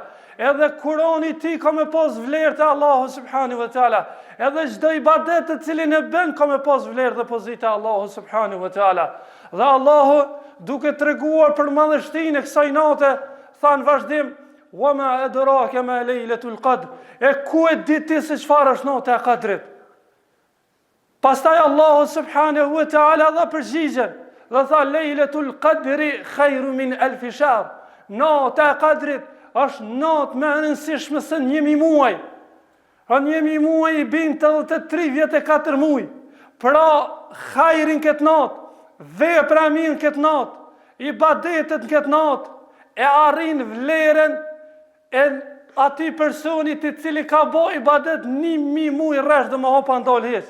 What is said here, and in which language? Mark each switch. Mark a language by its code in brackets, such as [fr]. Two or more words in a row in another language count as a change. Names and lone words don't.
[sq] Edhe Kurani ti ka me pas vlerë të Allahu [ar] سبحانه وتعالى. [sq] Edhe çdo ibadet të cilin e bën ka me pas vlerë dhe pozitë të Allahu [ar] سبحانه وتعالى. [sq] Dhe Allahu, duke treguar për madhështinë e kësaj nate, tha në vazhdim: [ar] "وما أدراك ما ليلة القدر." [sq] E ku e di ti se çfarë është nata e Qadrit? Pastaj Allahu [ar] سبحانه وتعالى [sq] dha përgjigjen dhe tha: [ar] "ليلة القدر خير من ألف شهر." [sq] Nata e Qadrit është natë më e rëndësishme se 1000 muaj. Pra 1000 muaj i bin të 34 muaj. Pra hajrin këtë natë, vepra e mirë këtë natë, ibadetet në këtë natë, e arrin vlerën e atij personit i cili ka bo ibadet 1000 muaj rresht dhe më hopa ndalë heq.